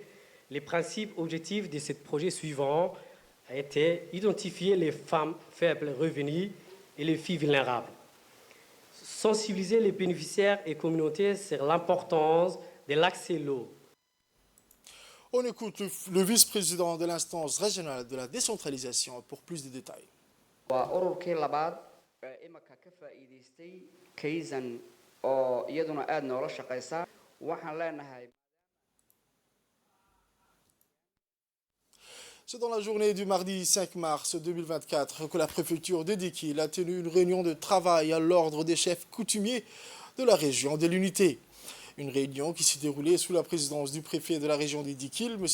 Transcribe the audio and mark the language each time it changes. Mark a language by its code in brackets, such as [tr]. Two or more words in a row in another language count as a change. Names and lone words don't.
[fr] Les principes objectifs de ce projet suivant étaient identifier les femmes faibles revenus et les filles vulnérables. sensibiliser les bénéficiaires et communautés sur l'importance de l'accès à l'eau. On écoute le vice-président de l'instance régionale de la décentralisation pour plus de détails. [so] waa ururkii labaad imika ka faa'iidaystay kaysan oo iyaduna aad noola shaqaysa waxaan leenahay. [fr] C'est dans la journée du mardi 5 mars 2024 que la préfecture de Dikil a tenu une réunion de travail à l'ordre des chefs coutumiers de la région de l'unité. Une réunion qui s'est déroulée sous la présidence du préfet de la région des Dikil, M.